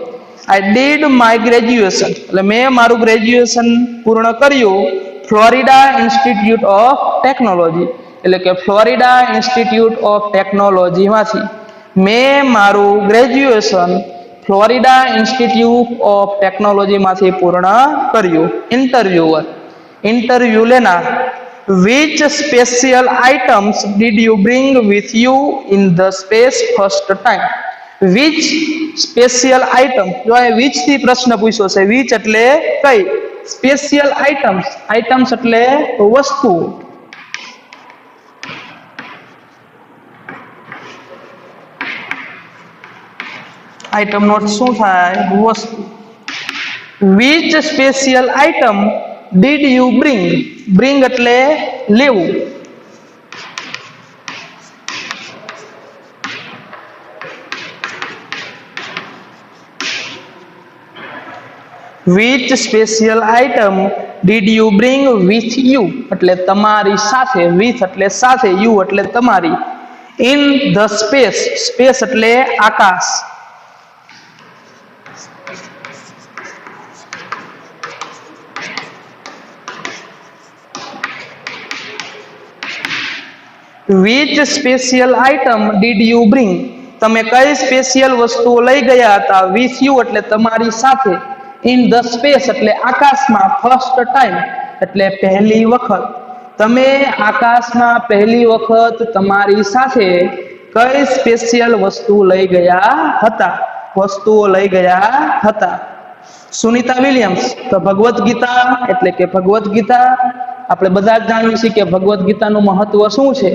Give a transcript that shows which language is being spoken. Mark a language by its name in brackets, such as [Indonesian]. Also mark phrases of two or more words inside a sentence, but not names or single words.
[English] I did my graduation [Gujarati] એટલે મેં મારું ગ્રેજ્યુએશન પૂર્ણ કર્યું ફ્લોરિડા ઇન્સ્ટિટ્યૂટ ઓફ ટેકનોલોજી, એટલે કે ફ્લોરિડા ઇન્સ્ટિટ્યૂટ ઓફ ટેકનોલોજીમાંથી મેં મારું ગ્રેજ્યુએશન ફ્લોરિડા ઇન્સ્ટિટ્યૂટ ઓફ ટેકનોલોજીમાંથી પૂર્ણ કર્યું. ઇન્ટરવ્યુ લેનાર, [English] which special items did you bring with you in the space first time? which special item, [Gujarati] જો આ which થી પ્રશ્ન પૂછ્યો છે. which એટલે કઈ, [English] special items [Gujarati] એટલે વસ્તુ. આઇટમ નો શું થાય? વસ્તુ. [English] which special item did you bring [Gujarati] એટલે લેવું. [English] which special item did you bring with you [Gujarati] એટલે તમારી સાથે. with એટલે સાથે, you એટલે તમારી. [English] in the space [Gujarati] એટલે આકાશ. [English] which special item did you bring? [Gujarati] તમે કઈ સ્પેશિયલ વસ્તુ લઈ ગયા હતા? [English] with you [Gujarati] એટલે તમારી સાથે. [English] in the space [Gujarati] એટલે આકાશમાં. [English] first time [Gujarati] એટલે પહેલી વખત. તમે આકાશમાં પહેલી વખત તમારી સાથે કઈ સ્પેશિયલ વસ્તુ લઈ ગયા હતા? વસ્તુઓ લઈ ગયા હતા. સુનિતા વિલિયમ્સ, તો ભગવદ્ ગીતા એટલે કે ભગવદ્ ગીતા આપણે બધા જ જાણીએ છીએ કે ભગવદ્ ગીતાનું મહત્વ શું છે.